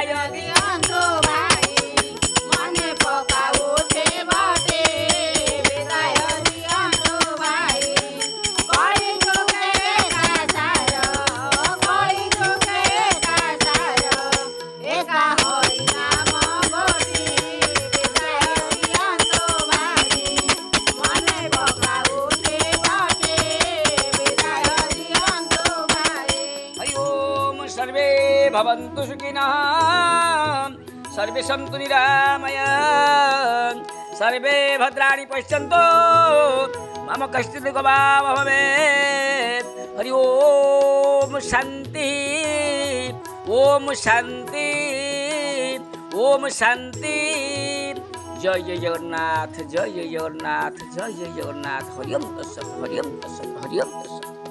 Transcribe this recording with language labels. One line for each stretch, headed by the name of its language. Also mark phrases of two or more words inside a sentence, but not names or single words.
Odia: ଦିଅନ୍ତୁ ଭାଇ ମନେ ପକାଉଛେ ବାଟେ ବିଦାୟ ଦିଅନ୍ତୁ ଭାଇ କଳି ଯୁଗେ କାସାର କଳି ଯୁଗେ କାସାର ଏକା ହରି ନାମ ଗୋଟି ବିଦାୟ ଦିଅନ୍ତୁ ଭାଇ ମନେ ପକାଉଛେ ବାଟେ ବିଦାୟ ଦିଅନ୍ତୁ ଭାଇ
Sanskrit: ହରି ଓମ୍ ସର୍ବେ ଭବନ୍ତୁ ସୁଖିନଃ सर्वे सन्तु निरामयान् सर्वे भद्राणि पश्यन्तु मम कश्चित् गवाम भवेत् हरि ओम शान्ति ओम शान्ति ओम शान्ति जय जय जगन्नाथ जय जय जगन्नाथ जय जय जगन्नाथ हरिओम तत्सत हरिओम तत्सत हरिओम तत्सत।